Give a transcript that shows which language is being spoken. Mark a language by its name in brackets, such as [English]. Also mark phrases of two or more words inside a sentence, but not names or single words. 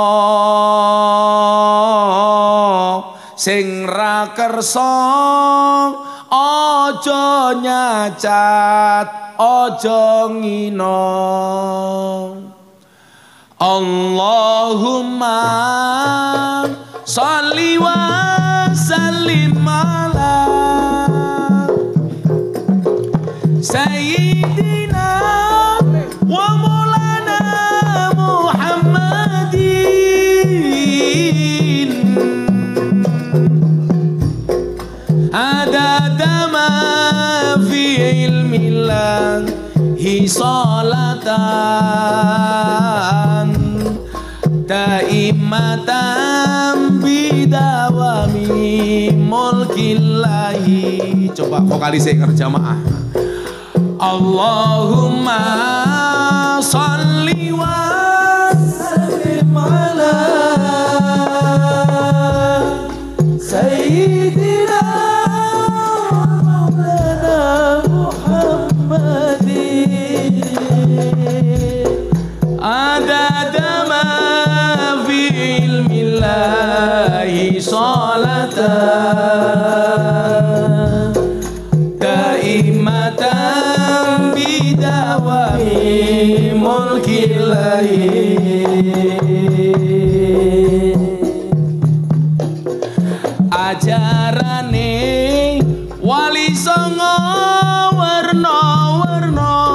[Javanese] sing ra kersa aja nyacat aja ngina. [Arabic] اللهم صل وسلم على سيدنا ومولانا محمد عدد ما في علم الله صلاة دائمة بدوام ملك الله. [Indonesian] Coba vokalisnya kerjamaah. [Arabic] اللهم صل وسلم على سيدنا ومولانا محمد عدد ما في علم الله صلاة دائمة بدوام ملك الله. [Javanese] Ajarane wali songo warna-warna,